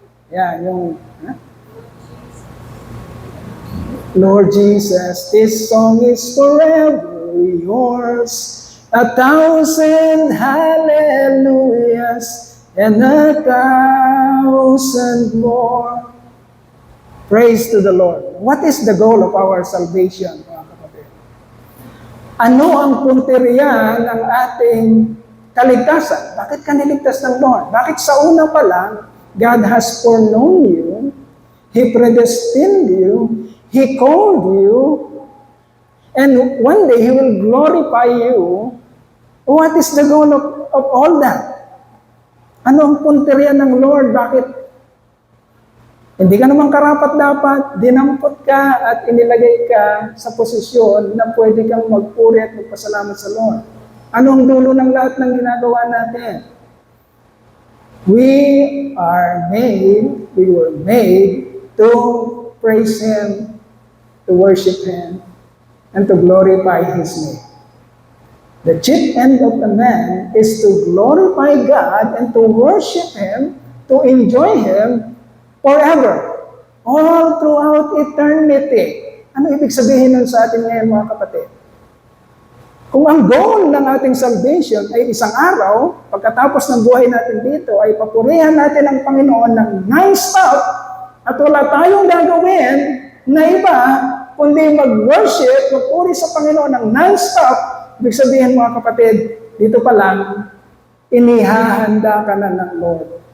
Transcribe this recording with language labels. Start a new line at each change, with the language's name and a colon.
English: Yan, yung Lord Jesus, this song is forever yours. 1,000 hallelujahs and 1,000 more. Praise to the Lord. What is the goal of our salvation,
Filipino: mga kapatid? Ano ang punteriya ng ating kaligtasan? Bakit ka niligtas ng Lord? Bakit sa una pa lang,
English: God has foreknown you, He predestined you, He called you, and one day He will glorify you. What is the goal of all that?
Filipino: Ano ang punteriya ng Lord? Bakit Hindi ka naman karapat-dapat, dinampot ka at inilagay ka sa posisyon na pwede kang magpuri at magpasalamat sa Lord. Ano ang dulo ng lahat ng ginagawa natin?
English: We were made to praise Him, to worship Him, and to glorify His name. The chief end of the man is to glorify God and to worship Him, to enjoy Him forever, all throughout eternity.
Filipino: Ano ibig sabihin nun sa atin ngayon, mga kapatid? Kung ang goal ng ating salvation ay isang araw, pagkatapos ng buhay natin dito, ay papurihan natin ang Panginoon ng non-stop at wala tayong gagawin na iba, kundi mag-worship, magpuri sa Panginoon ng non-stop, ibig sabihin, mga kapatid, dito pa lang, inihahanda ka na ng Lord.